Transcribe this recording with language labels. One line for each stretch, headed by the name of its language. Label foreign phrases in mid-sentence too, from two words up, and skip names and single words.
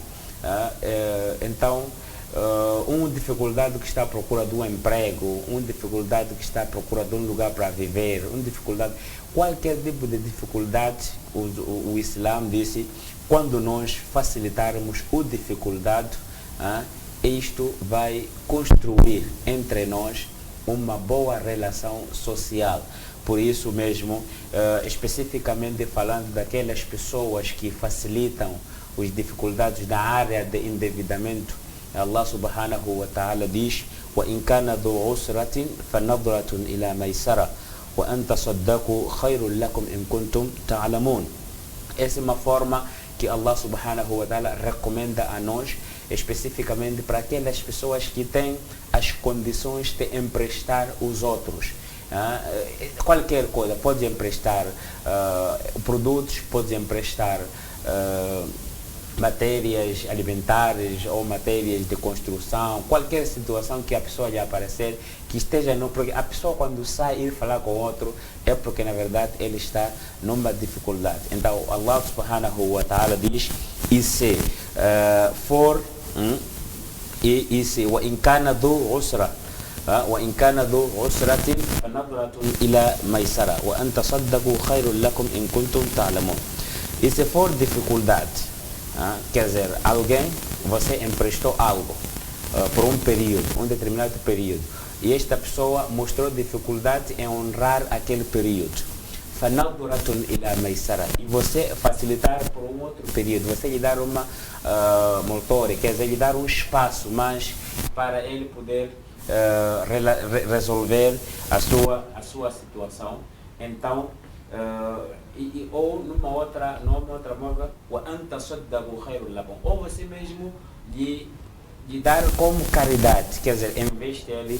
Portuguese: Então, uma dificuldade que está à procura de um emprego, uma dificuldade que está à procura de um lugar para viver, uma dificuldade, qualquer tipo de dificuldade, o Islã disse, quando nós facilitarmos a dificuldade, isto vai construir entre nós uma boa relação social. Por isso mesmo, especificamente falando daquelas pessoas que facilitam as dificuldades na área de endividamento,
Arabic: الله سبحانه وتعالى diz: وَإِنْ كَانَ ذُو عُسْرَةٍ فَنَظْرَةٌ إِلَى مَيْسَرَةٍ وَأَنْ تَصَدَّقُوا خَيْرٌ لَكُمْ إِنْ كُنْتُمْ تَعْلَمُونَ.
Portuguese: Essa é uma forma que
Arabic: الله سبحانه وتعالى
Portuguese: recomenda a nós, especificamente para aquelas pessoas que têm as condições de emprestar os outros. Qualquer coisa, pode emprestar produtos, pode emprestar matérias alimentares ou matérias de construção, qualquer situação que a pessoa lhe aparecer, que esteja no... Porque a pessoa quando sai ir falar com outro é porque na verdade ele está numa dificuldade.
Arabic: Então الله سبحانه وتعالى
Portuguese: diz, e se for, e se
Arabic: وَإِنْ كَانَ ذُو عُسْرَةٍ وَإِنْ كَانَ ذُو عُسْرَةٍ فَنَظْرَةٌ إِلَى مَيْسَرَةٍ وَأَنْ تَصَدَّقُوا خَيْرٌ لَكُمْ إِنْ كُنْتُمْ تَعْلَمُونَ.
Portuguese: E se for dificuldade, quer dizer, alguém, você emprestou algo por um período, um determinado período, e esta pessoa mostrou dificuldade em honrar aquele período.
Arabic: فَنَظْرَةٌ إِلَى مَيْسَرَةٍ.
Portuguese: E você facilitar por um outro período, você lhe dar uma motor, quer dizer, lhe dar um espaço mais para ele poder resolver a sua situação. Então, ou numa outra moda, ou você mesmo lhe dar como caridade, quer dizer, em vez de ele,